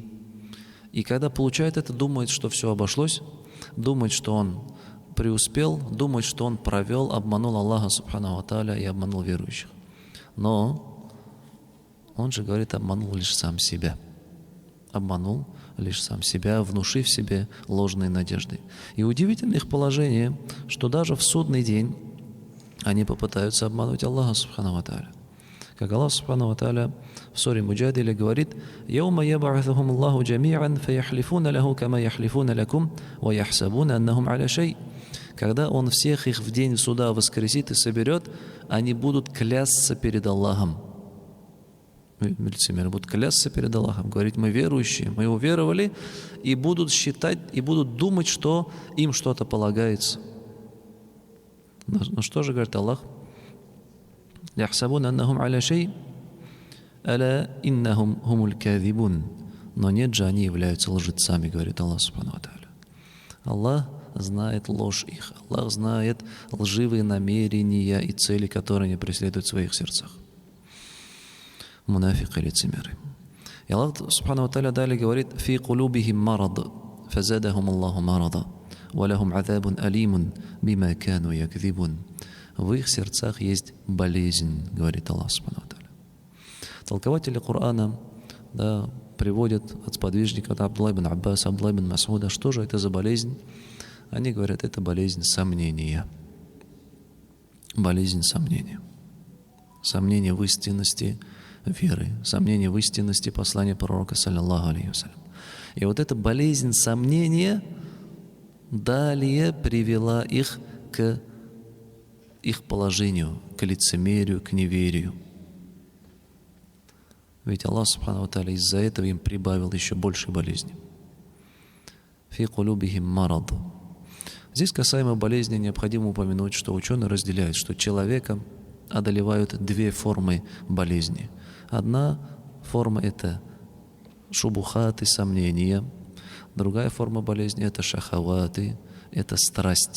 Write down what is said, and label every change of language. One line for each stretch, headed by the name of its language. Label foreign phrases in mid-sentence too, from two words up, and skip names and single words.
Russian: И когда получает это, думает, что все обошлось, думает, что он преуспел, думает, что он провел, обманул Аллаха
Arabic: سبحانه وتعالى
Russian: и обманул верующих. Но он же говорит, обманул лишь сам себя. Обманул лишь сам себя, внушив себе ложные надежды. И удивительно их положение, что даже в судный день они попытаются обмануть Аллаха
Arabic: سبحانه وتعالى.
Russian: Как Аллах
Arabic: سبحانه وتعالى
Russian: в суре Муджадиле говорит:
Arabic: «يوم يبعثهم الله جميعا فيحلفون له كما يحلفون لكم ويحسبون أنهم على شيء».
Russian: Когда Он всех их в день суда воскресит и соберет, они будут клясться перед Аллахом. Лицемеры будут клясться перед Аллахом, говорить: мы верующие, мы уверовали, и будут считать, и будут думать, что им что-то полагается. Но что же говорит Аллах?
Arabic: «يحسبون أنهم على شيء ألا إنهم هم الكاذبون».
Russian: Но нет же, они являются лжецами, говорит Аллах
Arabic: سبحانه وتعالى.
Russian: Аллах знает ложь их, Аллах знает лживые намерения и цели, которые они преследуют в своих сердцах. Мунафики, лицемеры. И Аллах
Arabic: سبحانه وتعالى
Russian: далее говорит:
Arabic: «في قلوبهم مرض فزادهم الله مرضا ولهم عذاب أليم بما كانوا يكذبون».
Russian: В их сердцах есть болезнь, говорит Аллах
Arabic: سبحانه وتعالى.
Russian: Толкователи Корана, да, приводят от сподвижников Абдулла ибн Аббас, Абдулла ибн Мас'уда, что же это за болезнь? Они говорят, это болезнь сомнения. Болезнь сомнения. Сомнение в истинности веры, сомнение в истинности послания пророка,
Arabic: صلى الله عليه وسلم.
Russian: И вот эта болезнь сомнения далее привела их к их положению, к лицемерию, к неверию. Ведь Аллах
Arabic: سبحانه وتعالى
Russian: из-за этого им прибавил еще больше болезни.
Arabic: في قلوبهم مرض.
Russian: Здесь касаемо болезни необходимо упомянуть, что ученые разделяют, что человека одолевают две формы болезни. Одна форма – это шубухаты, сомнения. Другая форма болезни – это шахаваты, это страсть.